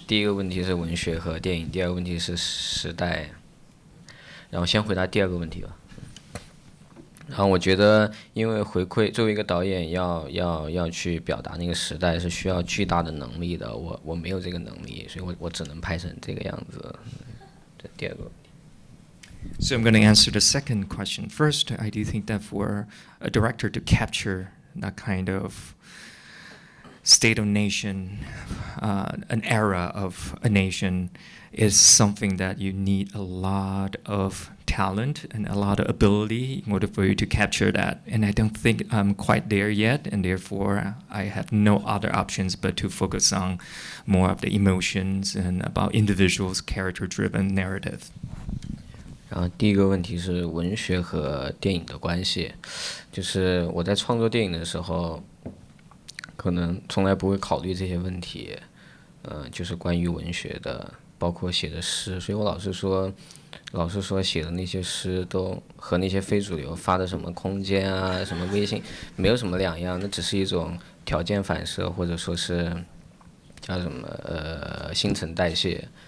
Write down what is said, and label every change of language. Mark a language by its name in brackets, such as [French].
[Chinese] 第一个问题是文学和电影，第二个问题是时代。然后先回答第二个问题吧。然后我觉得，因为回馈作为一个导演要去表达那个时代是需要巨大的能力的，我没有这个能力，所以我只能拍成这个样子。这第二个问题。 [English] So I'm going to answer the second question first. I do think that for a director to capture that kind of state of nation, an era of a nation, is something that you need a lot of talent and a lot of ability in order for you to capture that. And I don't think I'm quite there yet, and therefore I have no other options but to focus on more of the emotions and about individuals' character-driven narrative. [Chinese] 然后第一个问题是文学和电影的关系，就是我在创作电影的时候，可能从来不会考虑这些问题，就是关于文学的，包括写的诗，所以我老是说写的那些诗都和那些非主流发的什么空间啊、什么微信没有什么两样，那只是一种条件反射，或者说是叫什么新陈代谢。